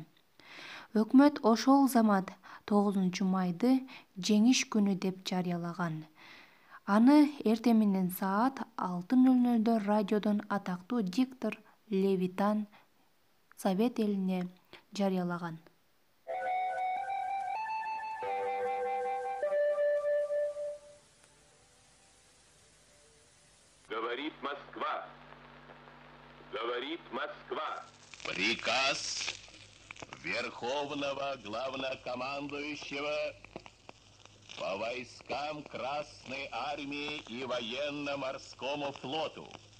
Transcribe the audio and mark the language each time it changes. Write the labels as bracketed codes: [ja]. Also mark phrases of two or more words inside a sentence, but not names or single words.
[ky] Өкмөт ошол замат 9 майды жеңиш күнү деп жарыялаган. Аны эртең менен саат 6:00 радиодон атактуу диктор Левитан Совет элине жарыялаган. [ru] Говорит Москва. Говорит Москва. Приказ Верховного Главнокомандующего по войскам Красной Армии и военно-морскому флоту.